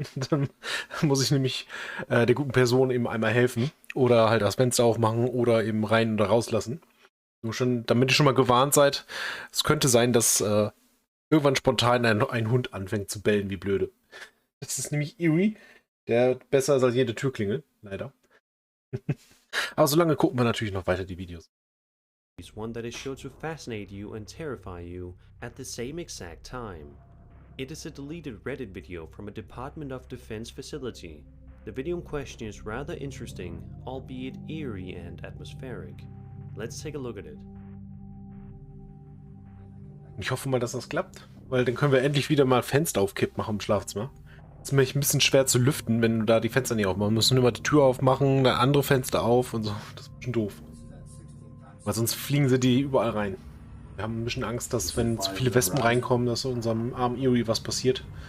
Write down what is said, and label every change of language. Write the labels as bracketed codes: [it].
[de] Dann muss ich nämlich der guten Person eben einmal helfen oder halt das Fenster aufmachen oder eben rein oder rauslassen. Nur schon, damit ihr schon mal gewarnt seid, es könnte sein, dass irgendwann spontan ein Hund anfängt zu bellen wie blöde. Das ist nämlich Eerie, der besser ist als jede Türklingel, leider. Aber solange gucken wir natürlich noch weiter die Videos. [en] One that is sure to fascinate you and terrify you at the same exact time. It is a deleted Reddit video from a Department of Defense facility. The video in question is rather interesting, albeit eerie and atmospheric. Let's take a look at it. [de] Ich hoffe mal, dass das klappt, weil dann können wir endlich wieder mal Fenster aufkipp machen im Schlafzimmer. Das ist nämlich ein bisschen schwer zu lüften, wenn du da die Fenster nicht aufmachst. Wir müssen immer die Tür aufmachen, dann andere Fenster auf und so. Das ist ein bisschen doof. Weil sonst fliegen sie die überall rein. Wir haben ein bisschen Angst, dass wenn zu viele Wespen reinkommen, dass unserem armen Eerie was passiert.